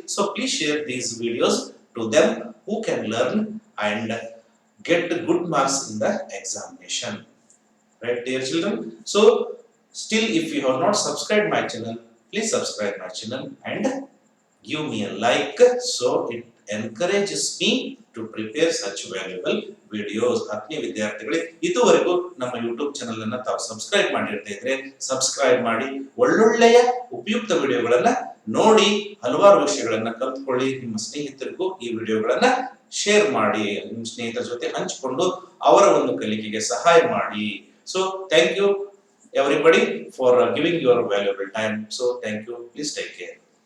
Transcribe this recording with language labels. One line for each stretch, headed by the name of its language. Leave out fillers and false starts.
English: So please share these videos to them who can learn and get good marks in the examination. Right, dear children? So still, if you have not subscribed my channel, please subscribe my channel and give me a like, so it encourages me to prepare such valuable videos.
Kannada: ಆತ್ಮೀಯ ವಿದ್ಯಾರ್ಥಿಗಳೇ, ಇದುವರೆಗೂ ನಮ್ಮ YouTube channel ಅನ್ನು ತಾವು subscribe ಮಾಡಿರ್ತಾ ಇದ್ರೆ subscribe ಮಾಡಿ, ಒಳ್ಳೊಳ್ಳೆಯ ಉಪಯುಕ್ತ ವಿಡಿಯೋಗಳನ್ನ ನೋಡಿ ಹಲವಾರು ವಿಷಯಗಳನ್ನ ಕಲಿತುಕೊಳ್ಳಿ. ನಿಮ್ಮ ಸ್ನೇಹಿತರಿಗೂ ಈ ವಿಡಿಯೋಗಳನ್ನ ಶೇರ್ ಮಾಡಿ, ನಿಮ್ಮ ಸ್ನೇಹಿತರ ಜೊತೆ ಹಂಚಿಕೊಂಡು ಅವರ ಒಂದು ಕಲಿಕೆಗೆ ಸಹಾಯ ಮಾಡಿ.
English: So thank you everybody for giving your valuable time. So thank you. Please take care.